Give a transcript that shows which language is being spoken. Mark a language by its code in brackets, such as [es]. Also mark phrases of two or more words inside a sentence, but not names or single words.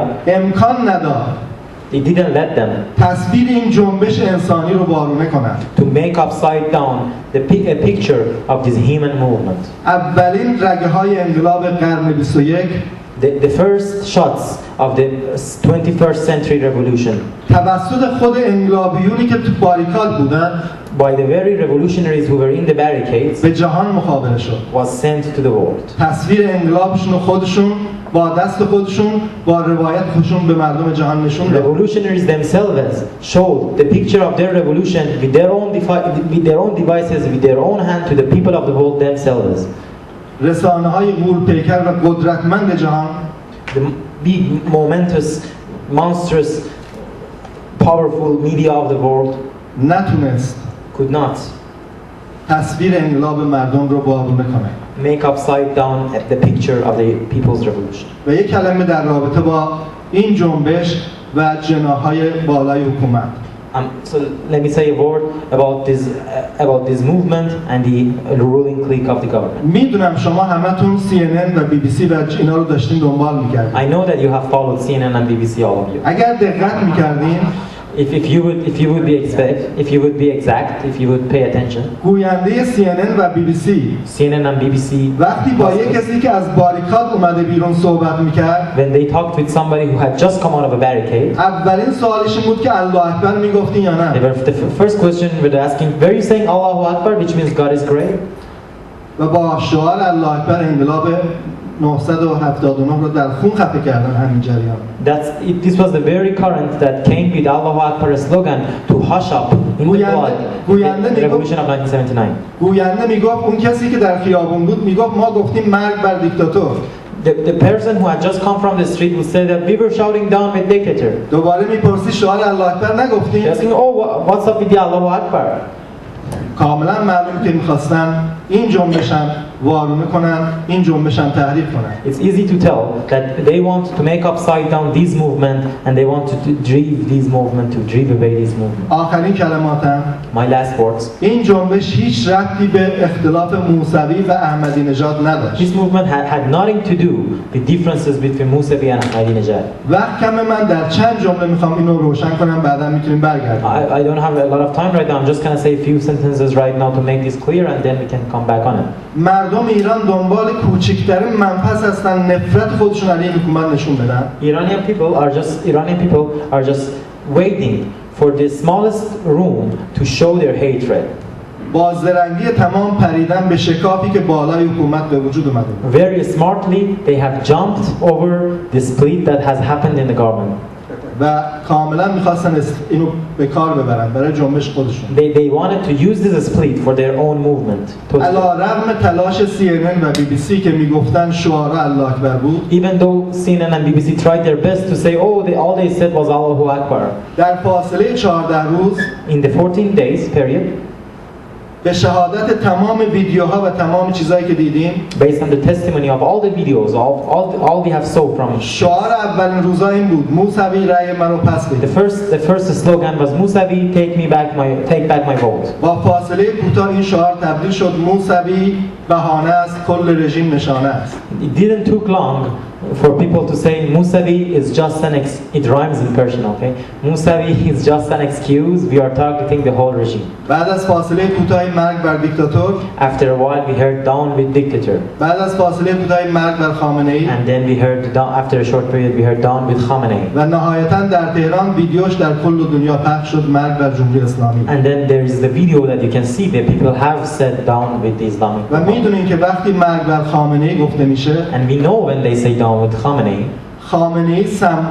[fa] امکان نداد [en] they didn't let them [fa] تصویر این جنبش انسانی رو وارونه کنند. [en] to make upside down a picture of this human movement. [fa] اولین رگه‌های انقلاب قرن 21 [en] The first shots of the 21st century revolution [fa] توسط خود انقلابیونی که تو باریکاد بودن [en] by the very revolutionaries who were in the barricades [fa] به جهان مخابره شد. [en] was sent to the world. [fa] تصویر انقلابشون رو خودشون با دست خودشون با روایت خودشون به مردم جهان نشون داد. [en] Revolutionaries themselves showed the picture of their revolution with their own devices, with their own hand to the people of the world themselves. [fa] رسانه‌های غول‌پیکر و قدرتمند جهان [en] The big, momentous, monstrous, powerful media of the world [fa] نتونست [en] could not [fa] تصویر انقلاب مردم رو وارونه کنه. [en] make upside down the picture of the people's revolution. [fa] و یک کلمه در رابطه با این جنبش و جناح‌های بالای حکومت. [en] So let me say a word about this movement and the ruling clique of the government. [fa] میدونم شما همتون CNN و BBC و اینا رو داشتین دنبال می‌کردین. [en] I know that you have followed CNN and BBC, all of you. [fa] اگر دقت می‌کردین [en] If you would be exact, if you would pay attention, [fa] گوینده CNN و BBC [en] CNN and BBC, [fa] وقتی با یک کسی که از باریکاد اومده بیرون صحبت می‌کرد [en] when they talked with somebody who had just come out of a barricade, [fa] اولین سوالش این بود که [ar] الله اکبر [fa] میگفتین یا نه. [en] the first question were asking, were you saying [ar] الله أكبر, [en] which means God is great? [fa] و با شعار [ar] الله اکبر [fa] انقلاب 979 رو در خون خفه کردن همین جریان. [en] This was the very current that came with [ar] الله أكبر [en] slogan to hush up in the blood the revolution of 1979. [fa] گوینده میگفت اون کسی که در خیابون بود میگفت ما گفتیم مرگ بر دیکتاتور. [en] The person who had just come from the street would say that we were shouting down with dictator. [fa] دوباره میپرسی شعار [ar] الله اکبر [fa] نگفتیم؟ [en] Asking, oh, what's up with the [ar] الله أكبر? [fa] کاملا معلوم که میخواستن این جنبش هم وارونه کنن، این جنبش هم تحریک کنن. [en] It's easy to tell that they want to make upside down this movement and they want to drive this movement, to drive away this movement. [fa] آخرین کلماتم [en] My last words. [fa] این جنبش هیچ ربطی به اختلاف موسوی و احمدی نژاد نداشت. [en] This movement had nothing to do with differences between Musavi and Ahmadinejad. [fa] وقت کم من در چند جمله میخوام اینو روشن کنم بعدا میتونیم برگردیم. [en] I don't have a lot of time right now. I'm just going to say a few sentences right now to make this clear and then we can come back on it. [fa] مردم ایران دنبال کوچکترین منفعت هستن نفرت خودشون علیه حکومت نشون بدن. [en] Iranian people are just waiting for the smallest room to show their hatred. [fa] با زرنگی تمام پریدن به شکافی که بالای حکومت به وجود اومده. [en] Very smartly they have jumped over the split that has happened in the government. [fa] و کاملا میخواستن اینو به کار ببرن برای جنبش خودشون. [en] They wanted to use this split for their own movement. [fa] علیرغم تلاش CNN و BBC که میگفتن شعار [ar] الله اکبر [fa] بود. [en] Even though CNN and BBC tried their best to say, all they said was [ar] الله أكبر. [fa] در فاصله 14 روز [en] In the 14 days period, [fa] به شهادت تمام ویدیوها و تمام چیزایی که دیدیم [en] based on the testimony of all the videos, all we have saw from [fa] شعار اولین روزا این بود موسوی رأی منو پس بده. [en] the first slogan was Musavi take back my vote. [fa] با فاصله کوتاه این شعار تبدیل شد موسوی بهانه است کل رژیم نشانه است. [en] It didn't took long for people to say Musavi is just it rhymes in Persian, okay? Musavi is just an excuse, we are targeting the whole regime. [fa] بعد از فاصله کوتاهی مرگ بر دیکتاتور [en] After a while we heard down with dictator. [fa] بعد از فاصله کوتاهی مرگ بر خامنه ای [en] And then we heard after a short period we heard down with Khamenei. [fa] و نهایتاً در تهران ویدیوش در کل دنیا پخش شد مرگ بر جمهوری اسلامی. [en] And then there is the video that you can see that people have said down with the Islamic. [fa] و میدونین که وقتی مرگ بر خامنه ای گفته میشه [en] And we know when they say down with Khamenei, [fa] خامنه ای